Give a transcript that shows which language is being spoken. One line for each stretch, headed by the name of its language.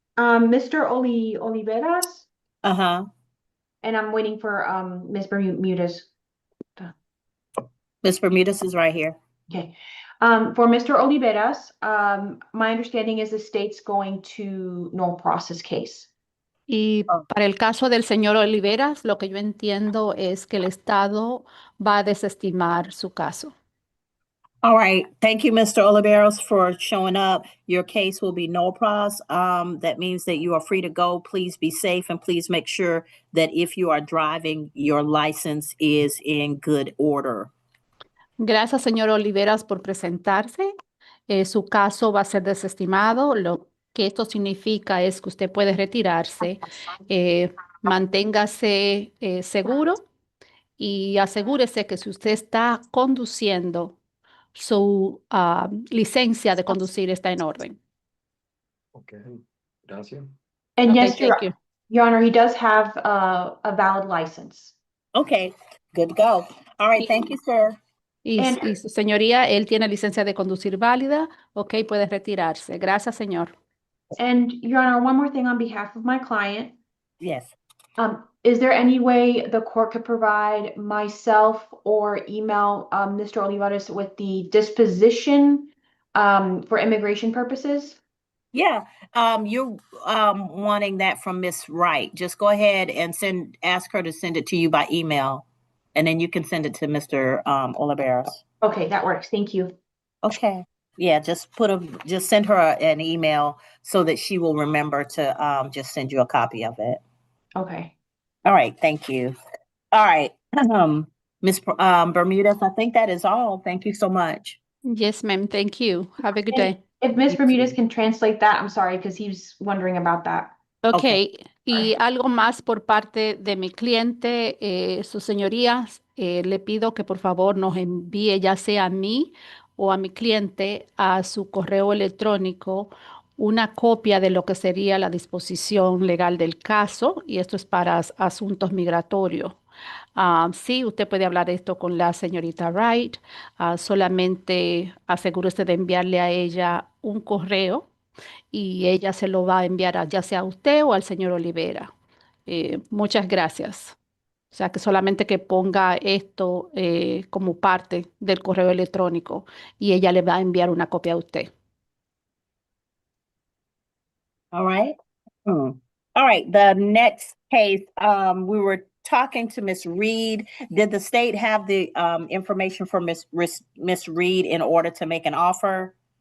English: Mr. Oliveras, Uh-huh. and I'm waiting for Miss Bermudez. Miss Bermudez is right here. Okay. For Mr. Oliveras, my understanding is the state's going to no process case.
Spanish: Y para el caso del señor Oliveras, lo que yo entiendo es que el Estado va a desestimar su caso.
English: All right. Thank you, Mr. Oliveros, for showing up. Your case will be no pros. That means that you are free to go. Please be safe and please make sure that if you are driving, your license is in good order.
Spanish: Gracias, señor Oliveras, por presentarse. Su caso va a ser desestimado. Lo que esto significa es que usted puede retirarse. Manténgase seguro y asegúrese que si usted está conduciendo, su licencia de conducir está en orden. Ok, gracias.
English: And Okay, yes, thank you. Your Honor, he does have a valid license. Okay, good to go. All right. Thank you, sir.
Spanish: Y su señoría, él tiene licencia de conducir válida. Ok, puede retirarse. Gracias, señor.
English: And Your Honor, one more thing on behalf of my client. Yes. Is there any way the court could provide myself or email Mr. Olivares with the disposition for immigration purposes? Yeah, you're wanting that from Miss Wright. Just go ahead and ask her to send it to you by email, and then you can send it to Mr. Oliveros. Okay, that works. Thank you. Okay. Yeah, just send her an email so that she will remember to just send you a copy of it. Okay. All right, thank you. All right, Miss Bermudez, I think that is all. Thank you so much. Yes, ma'am. Thank you. Have a good And day. if Ms. You Bermudez too. can translate that, I'm sorry, because he's wondering about that. Ok, Okay.
Spanish: y algo más por parte de mi cliente, sus señorías, le pido que por favor nos envíe ya sea a mí o a mi cliente a su correo electrónico una copia de lo que sería la disposición legal del caso, y esto es para asuntos migratorios. Sí, usted puede hablar esto con la señorita Wright, solamente asegúrese de enviarle a ella un correo y ella se lo va a enviar ya sea a usted o al señor Olivera. Muchas gracias. O sea, que solamente que ponga esto como parte del correo electrónico y ella le va a enviar una copia a usted.
English: All right. All right. The next case, we were talking to Miss Reed. Did the state have the information for Miss Reed in order to make an offer?